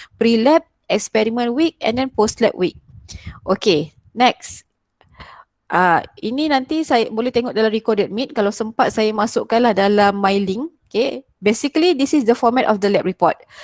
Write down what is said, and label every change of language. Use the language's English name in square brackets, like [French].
[English] Pre-lab, experiment week and then post-lab week. Next. [Malay] Ini nanti saya boleh tengok dalam recorded meet. Kalau sempat saya masukkanlah dalam [English] my link. Basically this is the format of the lab report.